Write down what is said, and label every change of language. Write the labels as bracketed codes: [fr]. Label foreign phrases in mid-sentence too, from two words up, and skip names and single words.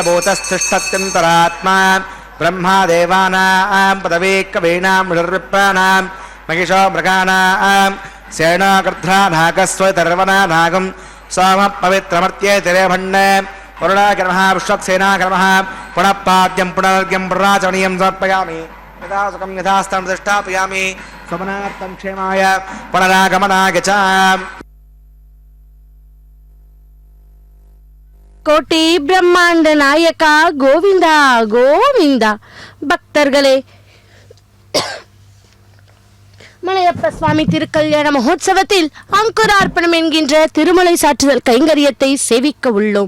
[sa] भूतस्तिष्ठत्यन्तरात्मा ब्रह्मा देवानां पदवी कवीनां ऋषिर्विप्राणां महिषो मृगाणां सेनाकृध्रानागस्वतर्वनानागं सोमः पवित्रमर्त्ये तिरेभण्णे वरुणाकर्मः विश्वक्सेनाकर्मः पुनः पाद्यं पुनर्घ्यं पुनराचरणीयं समर्पयामि यथा सुखं यथास्तं प्रतिष्ठापयामि स्वमनार्थं क्षेमाय पुनरागमनाय च कोटि ब्रह्माण्ड नायक गोविन्द गोविन्द. [ta] பக்தர்களே, மலையப்ப சுவாமி திருக்கல்யாண மகோத்சவத்தில் அங்குரார்ப்பணம் என்கின்ற திருமலை சாற்றுதல் கைங்கரியத்தை சேவிக்க உள்ளோம்.